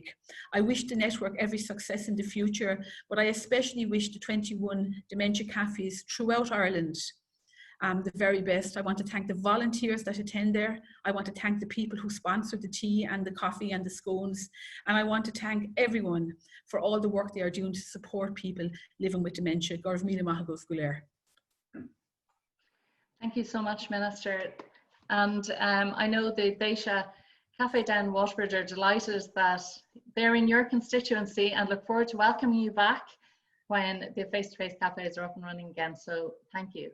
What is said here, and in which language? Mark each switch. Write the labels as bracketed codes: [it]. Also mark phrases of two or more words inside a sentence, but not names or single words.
[en] I wish the network every success in the future, but I especially wish the 21 dementia cafes throughout Ireland the very best. I want to thank the volunteers that attend there. I want to thank the people who sponsor the tea and the coffee and the scones. And I want to thank everyone for all the work they are doing to support people living with dementia. [ga] Gorv míle maith agóibh go léir. [en] Thank you so much, Minister. And I know the Deisha Cafe Down Waterford are delighted that they're in your constituency and look forward to welcoming you back when the face-to-face cafes are up and running again. So thank you.